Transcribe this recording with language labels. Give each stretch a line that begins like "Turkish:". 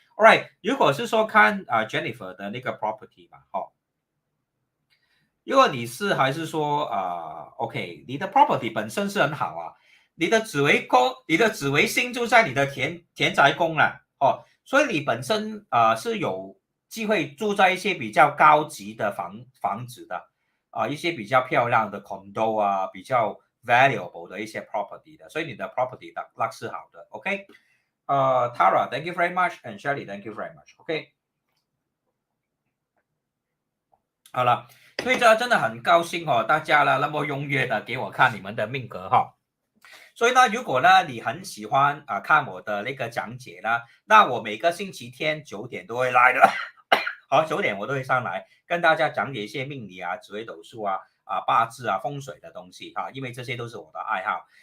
Chinese: Alright， 如果是说看Jennifer 的那个 property 嘛，如果你是还是说OK， 你的 property 本身是很好你的紫微星就在你的田宅宫了所以你本身是有机会住在一些比较高级的房子的一些比较漂亮的 condo 比较 valuable 的一些 property 的，所以你的 property 的 luck 是好的 ，OK。
English: Tara, thank you very much, and Shelly, thank you very much.
Chinese: OK， 好了，所以这真的很高兴大家呢那么踊跃的给我看你们的命格所以呢，如果呢你很喜欢看我的那个讲解呢，那我每个星期天9点都会来的，好9点我都会上来跟大家讲解一些命理紫微斗数八字风水的东西因为这些都是我的爱好。